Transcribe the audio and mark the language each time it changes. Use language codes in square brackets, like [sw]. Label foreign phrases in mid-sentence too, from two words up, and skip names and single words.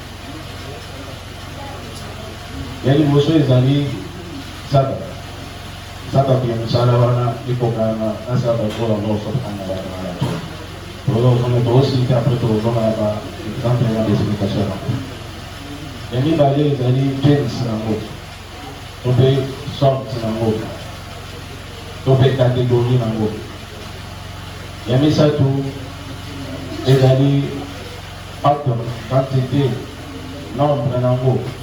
[ln] Ya liboso ezali sadaka ya mosala wana ekokana na sadaka oyo Allah [ar] سبحانه وتعالى. [ln] Tozozonga toosika apres tozonga ya baexemple ya d'explication nango. Ya mibale ezali gens nango to mpe sorte nango to mpe kategorie nango. Ya misatu ezali [fr] acte, quantité, nombre [ln] nango.